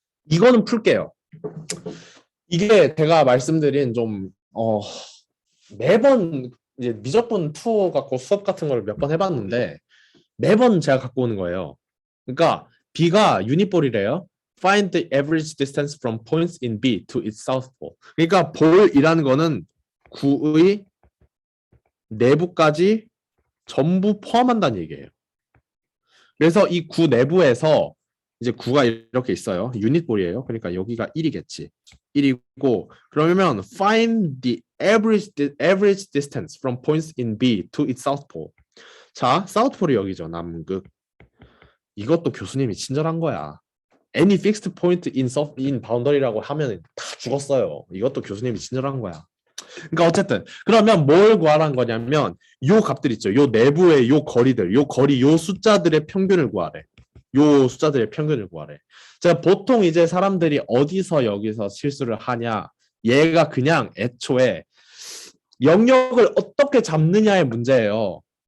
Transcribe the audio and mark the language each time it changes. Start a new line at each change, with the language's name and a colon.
Korean: 이거는 풀게요. 이게 제가 말씀드린 좀 매번 이제 미적분 투어 갖고 수업 같은 걸 몇 번 해봤는데 매번 제가 갖고 오는 거예요. 그러니까 B가 유닛볼이래요.
English: Find the average distance from points in B to its south pole.
Korean: 그러니까 볼이라는 거는 구의 내부까지 전부 포함한다는 얘기예요. 그래서 이 구 내부에서 이제 구가 이렇게 있어요. 유닛볼이에요. 그러니까 여기가 1이겠지. 1이고 그러면
English: find the average distance from points in B to its south pole.
Korean: 자, south pole이 여기죠. 남극. 이것도 교수님이 친절한 거야.
English: Any fixed point in boundary라고
Korean: 하면 다 죽었어요. 이것도 교수님이 친절한 거야. 그러니까 어쨌든 그러면 뭘 구하라는 거냐면 요 값들 있죠. 요 내부의 요 거리들, 요 숫자들의 평균을 구하래. 요 숫자들의 평균을 구하래. 자, 보통 이제 사람들이 어디서 여기서 실수를 하냐? 얘가 그냥 애초에 영역을 어떻게 잡느냐의 문제예요.